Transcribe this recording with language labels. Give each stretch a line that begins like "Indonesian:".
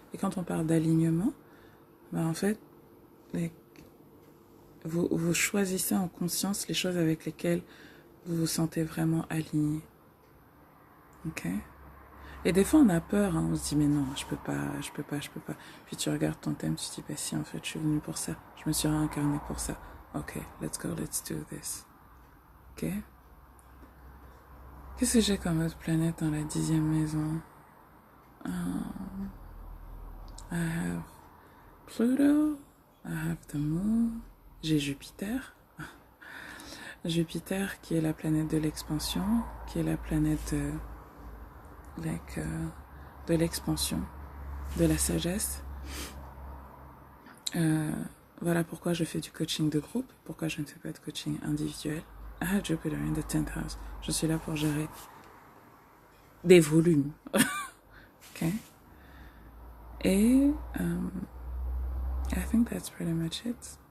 French: Et quand on parle d'alignement, ben en fait, vous choisissez en conscience les choses avec lesquelles vous vous sentez vraiment aligné. Ok? Et des fois, on a peur, hein, on se dit, mais non, je peux pas. Puis tu regardes ton thème, tu te dis, bah si, en fait, je suis venue pour ça. Je me suis réincarnée pour ça.
English: Ok, let's go, let's do this. Ok?
French: Qu'est-ce que j'ai comme autre planète dans la 10e maison?
English: I have Pluto, I have the moon,
French: j'ai Jupiter. Jupiter qui est la planète de l'expansion, qui est la planète de l'expansion, de la sagesse. Voilà pourquoi je fais du coaching de groupe, pourquoi je ne fais pas de coaching individuel.
English: I have Jupiter in the 10th house.
French: Je suis là pour gérer des volumes. Ok. Et
English: I think that's pretty much it.